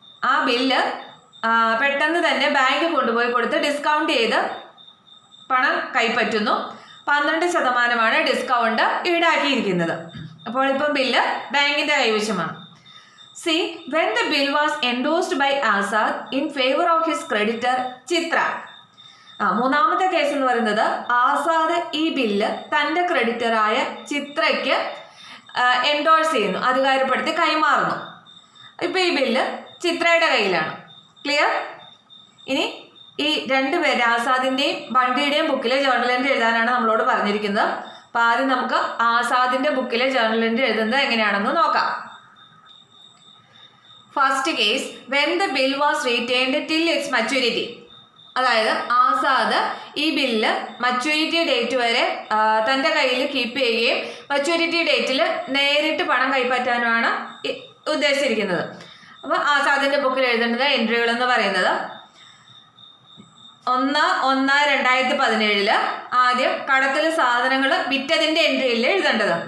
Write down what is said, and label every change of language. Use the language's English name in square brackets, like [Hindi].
[Malayalam] ആ ബില്ല് പെട്ടെന്ന് തന്നെ ബാങ്ക് കൊണ്ടുപോയി കൊടുത്ത് ഡിസ്കൗണ്ട് ചെയ്ത് പണം കൈപ്പറ്റുന്നു. 12% ഡിസ്കൗണ്ട് ഈടാക്കിയിരിക്കുന്നത്. അപ്പോൾ ഇപ്പം ബില്ല് ബാങ്കിൻ്റെ കൈവശമാണ്. [English] C, when the bill was endorsed by Azad in favor of his creditor Chitra. [Malayalam] മൂന്നാമത്തെ കേസ് എന്ന് പറയുന്നത് ആസാദ് ഈ ബില്ല് തൻ്റെ ക്രെഡിറ്ററായ ചിത്രയ്ക്ക് എൻഡോഴ്സ് ചെയ്യുന്നു, അധികാരപ്പെടുത്തി കൈമാറുന്നു. ഇപ്പം ഈ ബില്ല് ചിത്രയുടെ കയ്യിലാണ്. ക്ലിയർ? ഇനി ഈ രണ്ടുപേര് ആസാദിൻ്റെയും ബണ്ടിയുടെയും ബുക്കിലെ ജേർണൽ എൻട്രി എഴുതാനാണ് നമ്മളോട് പറഞ്ഞിരിക്കുന്നത്. അപ്പോൾ ആദ്യം നമുക്ക് ആസാദിൻ്റെ ബുക്കിലെ ജേർണൽ എൻട്രി എഴുതുന്നത് എങ്ങനെയാണെന്ന് നോക്കാം. [English] First case, when the bill was retained till its maturity. [Malayalam] അതായത് ആസാദ് ഈ ബില്ല് മച്യൂരിറ്റി ഡേറ്റ് വരെ തൻ്റെ കയ്യിൽ കീപ്പ് ചെയ്യുകയും മച്യൂരിറ്റി ഡേറ്റിൽ നേരിട്ട് പണം കൈപ്പറ്റാനുമാണ് ഉദ്ദേശിച്ചിരിക്കുന്നത്. അപ്പോൾ ആസാദിൻ്റെ ബുക്കിൽ എഴുതേണ്ടത് എൻട്രികൾ എന്ന് പറയുന്നത് 1/1/2017 ആദ്യം കടത്തിൽ സാധനങ്ങൾ വിറ്റതിൻ്റെ എൻട്രിയിൽ എഴുതേണ്ടത്.